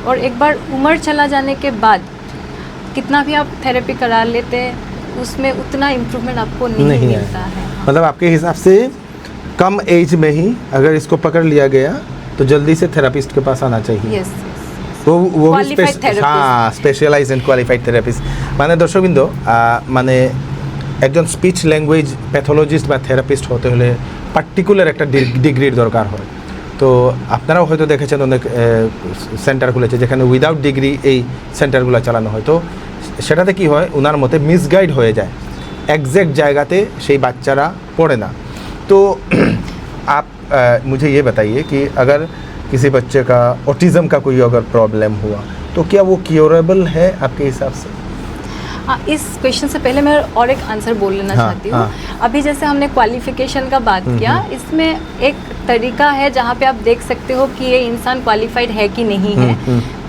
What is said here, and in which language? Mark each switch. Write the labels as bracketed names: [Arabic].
[Hindi] और एक बार उम्र चला जाने के बाद कितना भी आप थेरेपी करा लेते हैं, उसमें उतना इम्प्रूवमेंट आपको नहीं मिलता है। मतलब आपके हिसाब से कम एज में ही अगर इसको पकड़ लिया गया तो जल्दी से थेरेपिस्ट के पास आना चाहिए। यस, वो भी स्पेशलाइज एंड क्वालिफाइड थेरेपिस्ट। [Bangla] মানে দর্শকবৃন্দ, মানে একজন স্পিচ ল্যাঙ্গুয়েজ প্যাথোলজিস্ট বা থেরাপিস্ট হতে হলে পার্টিকুলার একটা ডিগ্রির দরকার হয়। তো আপনারাও হয়তো দেখেছেন অনেক সেন্টার খুলেছে যেখানে উইদাউট ডিগ্রি এই সেন্টারগুলো চালানো হয়। তো সেটাতে কি হয়, ওনার মতে মিসগাইড হয়ে যায়, एग्जैक्ट জায়গাতে সেই বাচ্চারা পড়ে না। [Hindi] तो आप मुझे ये बताइए कि अगर किसी बच्चे का ऑटिज़म का कोई अगर प्रॉब्लम हुआ तो क्या वो क्योरेबल है आपके हिसाब से? इस क्वेश्चन से पहले मैं और एक आंसर बोल लेना चाहती हूँ। अभी जैसे हमने क्वालिफिकेशन का बात किया, इसमें एक तरीका है जहाँ पे आप देख सकते हो कि ये इंसान क्वालिफाइड है कि नहीं है।